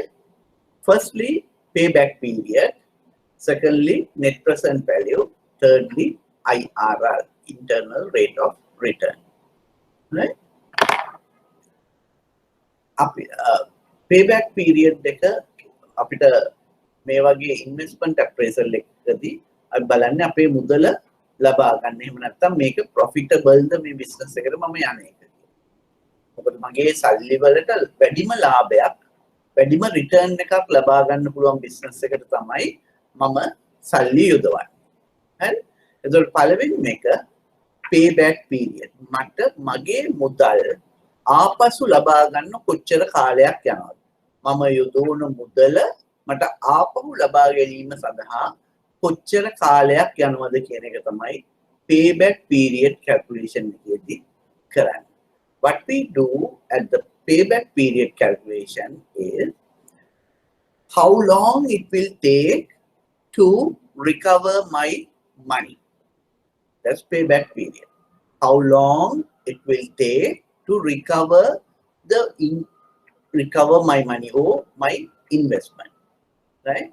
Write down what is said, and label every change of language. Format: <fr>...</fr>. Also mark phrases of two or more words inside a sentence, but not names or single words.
<en>Firstly, payback period. Secondly, net present value. Thirdly, IRR, internal rate of return, right? Payback period</en> <si>එක අපිට මේ වගේ</si> <en>investment appraisal</en> <si>එකකදී අපි බලන්නේ අපේ මුදල ලබා ගන්න. එහෙම නැත්නම් මේක profitable ද මේ business එකට මම යන්නේ කියලා. මොකද මගේ සල්ලි වලට වැඩිම ලාභයක්, වැඩිම return එකක් ලබා ගන්න පුළුවන් business එකට තමයි මම සල්ලි යොදවන්නේ. හරි? එතකොට පළවෙනිම එක</si> <en>payback period.</en> <si>මට මගේ මුදල් ආපසු ලබා ගන්න කොච්චර කාලයක් යනවද? මම යොදවන මුදල මට ආපහු ලබා ගැනීම සඳහා කොච්චර කාලයක් යනවද කියන එක තමයි</si> <en>payback period calculation</en> <si>එකේදී කරන්නේ.</si> <en>What we do at the payback period calculation is how long it will take to recover my money. That's payback period. How long it will take to recover my money or my investment, right?</en>